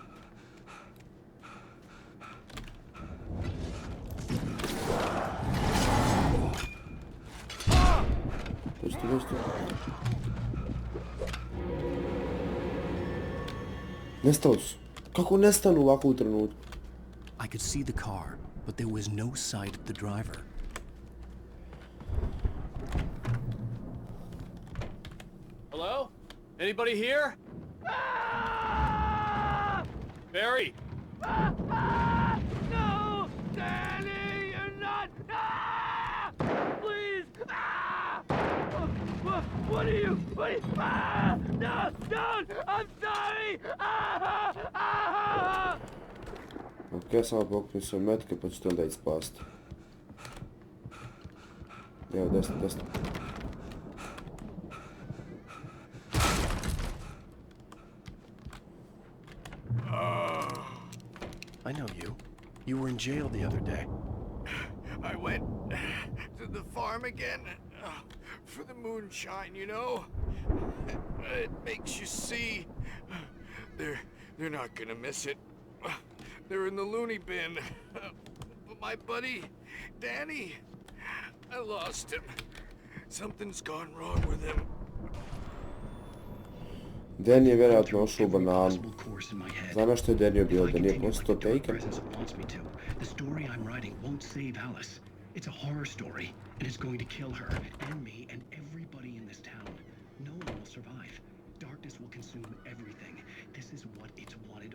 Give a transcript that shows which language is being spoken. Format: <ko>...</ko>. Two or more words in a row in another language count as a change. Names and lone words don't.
<hr>Dođite. Nestali su. Kako nestanu ovako u trenutku?</hr> <en>I could see the car, but there was no sight of the driver. Hello? Anybody here? Barry! No! Danny, you're not! Please! What are you? No! Don't! I'm sorry!</en> <hr>Ok, samo pokupim sve metke pa ću te onda ispasti. Evo, desno.</hr> <en>I know you. You were in jail the other day. I went to the farm again for the moonshine, you know? It makes you see. They're not gonna miss it. They're in the loony bin. But my buddy, Danny, I lost him. Something's gone wrong with him.</en> <hr>Danny je vjerojatno ošao u bananu. Znam što je Danny bio, da nije postao Taken.</hr> <en>The story I'm writing won't save Alice. It's a horror story, and it's going to kill her, and me, and everybody in this town. No one will survive. Darkness will consume everything. This is what it's</en>